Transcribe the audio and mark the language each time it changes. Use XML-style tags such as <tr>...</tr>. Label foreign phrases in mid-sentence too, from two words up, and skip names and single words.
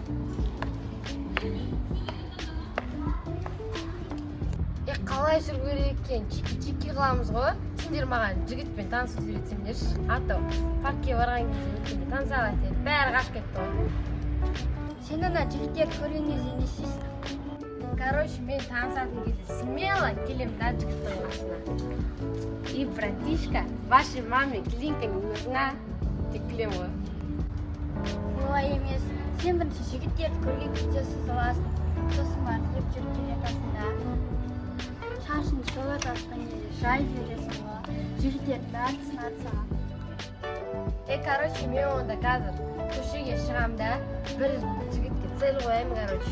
<kk>Қалай жүру керек екен, чики-чики қыламыз ғой. Сендер маған жігітпен танысып үйретсеңдерші. Атау паркке барған кезде өткенде таныса алайын. Бәрі қашып кетті ғой. Сен ана жігіттерді көрген кезде не істейсің? Короче, мен танысатын кезде смело келем да жігіттің қасына.</kk> <ru>И, братишка, вашей маме клиника не нужна</ru> <kk>деп келем ғой. Олай емес. Сен бірінші жігіттерді көрген кезде сызыласың. Сосын барып деп жүріп келе жатасың. Шашыңды солай тартқан кезде жай бересің ғой. Жігіттерді бәрісін атсаң. Короче, мен онда қазір көшеге шығам да бір жігітке цель қоямын, короче.</kk>